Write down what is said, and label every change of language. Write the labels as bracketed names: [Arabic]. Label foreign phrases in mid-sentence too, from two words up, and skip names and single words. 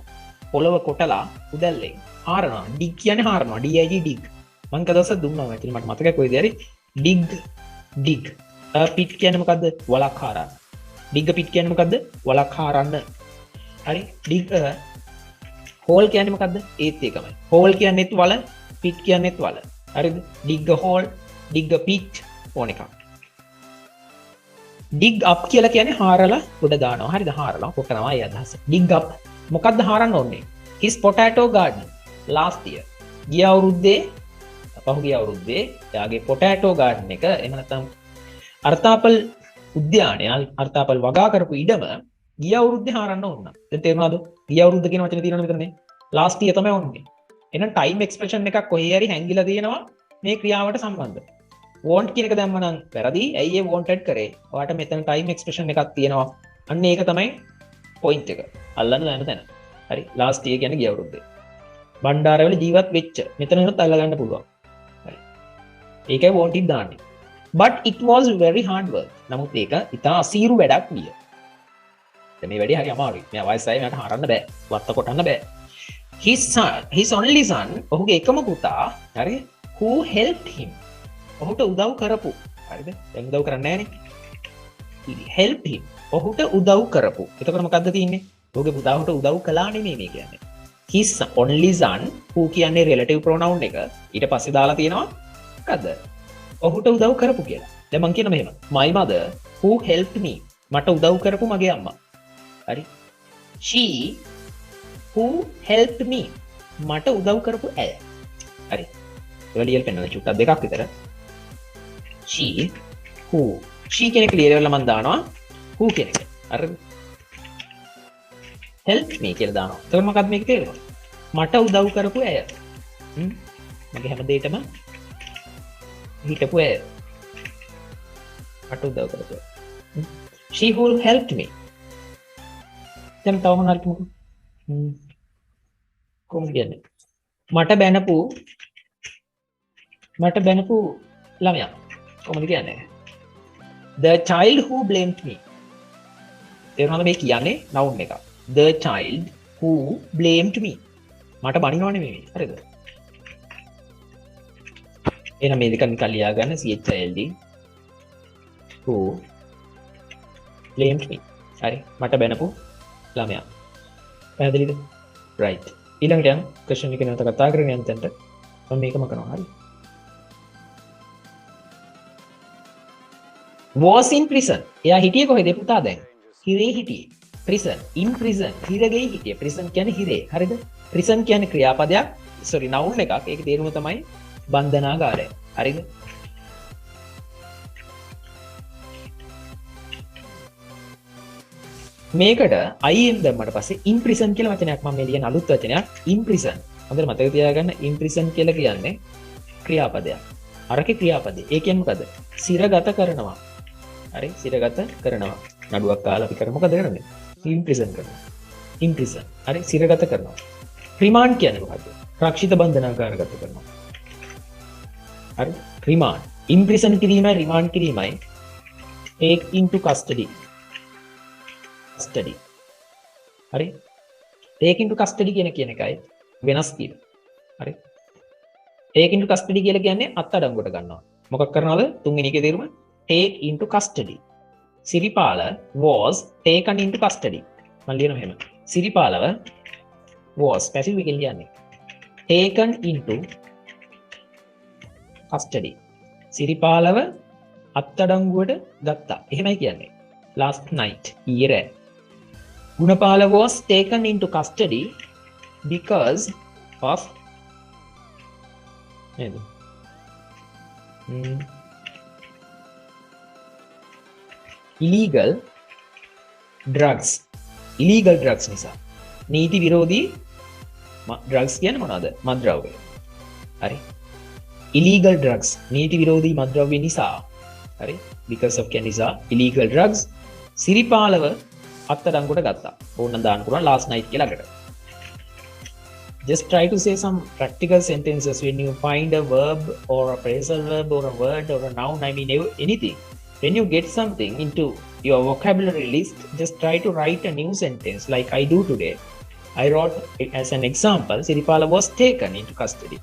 [Sinhala] පොළව කොටලා උදැල්ලෙන් හාරනවා. dig කියන්නේ හාරනවා. [English] dig dig. [Sinhala] මං කදවසක් දුන්නා ඇතුළේ මට මතකයි කොයිද හරි. [English] dig. pit [Sinhala] කියන්නේ මොකද්ද? වලක් හාරන්න. [English] dig pit [Sinhala] කියන්නේ මොකද්ද? වලක් හාරන්න. හරි. [English] dig hole [Sinhala] කියන්නේ මොකද්ද? ඒත් ඒකමයි. hole කියන්නේත් වල, pit කියන්නේත් වල. හරිද? [English] dig hole, dig pit [Sinhala] ඕන එකක්. [English] dig up [Sinhala] කියලා කියන්නේ හාරලා උඩ දානවා. හරිද? හාරලා කොටනවා ඒ අදහස. [English] dig up [Sinhala] මොකද්ද හාරන්න ඕනේ? [English] his potato garden last year. [Sinhala] ගිය අවුරුද්දේ පහුගිය අවුරුද්දේ එයාගේ [English] potato garden [Sinhala] එක එහෙම නැත්නම් අර්තාපල් උද්‍යානය අර්තාපල් වගා කරපු ඉඩම ගිය අවුරුද්දේ හාරන්න ඕන. දැන් තේරුණාද? ගිය අවුරුද්ද කියන වචනේ තියෙනවනේ මෙතනනේ. [English] last year [Sinhala] තමයි ඕනේ. එහෙනම් [English] time expression [Sinhala] එකක් කොහේ හරි හැංගිලා තියෙනවා මේ ක්‍රියාවට සම්බන්ධ. want කියන එක දැම්ම නම් වැරදි. ඇයි ඒ wanted කරේ? ඔයාට මෙතන [English] time expression [Sinhala] එකක් තියෙනවා. අන්න ඒක තමයි point එක. අල්ලන්න දැන තැන. හරි. [English] last year [Sinhala] කියන්නේ ගිය අවුරුද්දේ. බණ්ඩාරවල ජීවත් වෙච්ච. මෙතන උනත් අල්ල ගන්න පුළුවන්. හරි. ඒකයි wanted දාන්නේ. [English] But it was very hard work. [Sinhala] නමුත් ඒක ඉතා අසීරු වැඩක් විය. දැන් මේ වැඩේ හරි අමාරුයි. මෙයා වයසයි මෙයාට හරන්න බෑ. වත්ත කොටන්න බෑ. [English] His only son, [Sinhala] ඔහුගේ එකම පුතා, හරි, [English] who helped him. [Sinhala] ඔහුට උදව් කරපු. හරිද? දැන් උදව් කරන්නේ නැහනේ. [English] help him. [Sinhala] ඔහුට උදව් කරපු. එතකොට මොකද්ද තියෙන්නේ? ඔහුගේ පුතාට උදව් කළා නෙමෙයි මේ කියන්නේ. [English] His only son, who කියන්නේ relative pronoun එක. [Sinhala] ඊට පස්සේ දාලා තියෙනවා මොකද්ද? ඔහුට උදව් කරපු කියලා. දැන් මම කියන මෙහෙම. [English] My mother who helped me. [Sinhala] මට උදව් කරපු මගේ අම්මා. හරි. [English] She who helped me. [Sinhala] මට උදව් කරපු ඇය. හරි. ඒක ලියලා පෙන්නන චුට්ටක් දෙකක් විතර. [English] She who. She [Sinhala] කියන ක්ලියර් වෙලා මම දානවා who කියන එක. හරිද? [English] help me [Sinhala] කියලා දානවා. එතකොට මොකක්ද මේක තේරෙන්නේ? මට උදව් කරපු ඇය. මගේ හැම දෙයකම හිටපු ඇය. මට උදව් කරපු ඇය. [English] She who helped me. [Sinhala] දැන් තව මොනවද කිව්වද? කොහොමද කියන්නේ? මට බැනපු ළමයා. කොහොමද කියන්නේ? [English] The child who blamed me. [Sinhala] තේරුණාද මේ කියන්නේ noun එක. [English] The child who blamed me. [Sinhala] මට බනිනව නෙමෙයි. හරිද? එහෙනම් මේ දෙක නිකන් ලියා ගන්න [English] child who blamed me. [Sinhala] හරි. මට බැනපු ළමයා. පැහැදිලිද? right. ඊළඟට යන question එක නැවත කතා කරගෙන යන්න තැනට මම මේකම කරනවා හරි. [English] was in prison. [Sinhala] එයා හිටියේ කොහෙද පුතා දැන්? හිරේ හිටියේ. [English] prison in prison [Sinhala] හිරගේ හිටියේ. prison කියන්නේ හිරේ. හරිද? prison කියන්නේ ක්‍රියාපදයක්. [English] sorry noun [Sinhala] එකක්. ඒකේ තේරුම තමයි බන්ධනාගාරය. හරිද? මේකට im දැම්මට පස්සේ [English] in prison [Sinhala] කියලා වචනයක් මම මේ ලියන අලුත් වචනයක් [English] in prison. [Sinhala] හොඳට මතක තියාගන්න [English] in prison [Sinhala] කියලා කියන්නේ ක්‍රියාපදයක්. අරකේ ක්‍රියාපදේ. ඒ කියන්නේ මොකද? සිරගත කරනවා. හරි? සිරගත කරනවා. නඩුවක් කාලා අපි කර මොකද කරන්නේ? [English] in prison කරනවා. in prison. [Sinhala] හරි? සිරගත කරනවා. රිමාන්ඩ් කියන්නේ මොකද්ද? රක්ෂිත බන්ධනාගාරගත කරනවා. හරි? රිමාන්ඩ්. [English] in prison [Sinhala] කිරීමයි රිමාන්ඩ් කිරීමයි [English] take into custody. study. හරි? take into custody [Sinhala] කියන එකයි වෙනස් තියෙන. හරි? [English] take into custody [Sinhala] කියලා කියන්නේ අත්අඩංගුවට ගන්නවා. මොකක් කරනවද? තුන්වෙනි එකේ තේරුම [English] take into custody. සිරිපාල was taken into custody. [Sinhala] මම ලියනවා එහෙම. සිරිපාලව [English] was passive [Sinhala] එකෙන් ලියන්නේ. [English] taken into custody. [Sinhala] සිරිපාලව අත්අඩංගුවට ගත්තා. එහෙමයි කියන්නේ. [English] last night [Sinhala] ඊයේ රෑ. [English] ගුණපාල was taken into custody because of illegal drugs. illegal drugs [Sinhala] නිසා. නීති විරෝධී drugs කියන්නේ මොනවද? මත්ද්‍රව්‍ය. හරි. [English] illegal drugs [Sinhala] නීති විරෝධී මත්ද්‍රව්‍ය නිසා. හරි. [English] because of [Sinhala] කියන්නේ නිසා [English] illegal drugs [Sinhala] සිරිපාලව අත්අඩංගුවට ගත්තා. ඕනනම් දාන්න පුළුවන් [English] last night [Sinhala] කියලා අකට. [English] Just try to say some practical sentences when you find a verb or a phrasal verb or a word or a noun, I mean anything. When you get something into your vocabulary list, just try to write a new sentence like I do today. I wrote it as an example, Siripala was taken into custody.